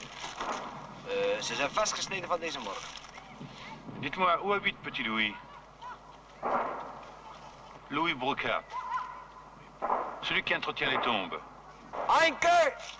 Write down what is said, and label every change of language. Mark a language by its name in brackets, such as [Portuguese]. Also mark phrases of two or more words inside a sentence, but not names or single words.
[Dutch] Ze zijn vastgesneden van deze morgen. [French] Dites-moi, où habite petit Louis? Louis Brocard. Celui qui entretient les tombes. Anke!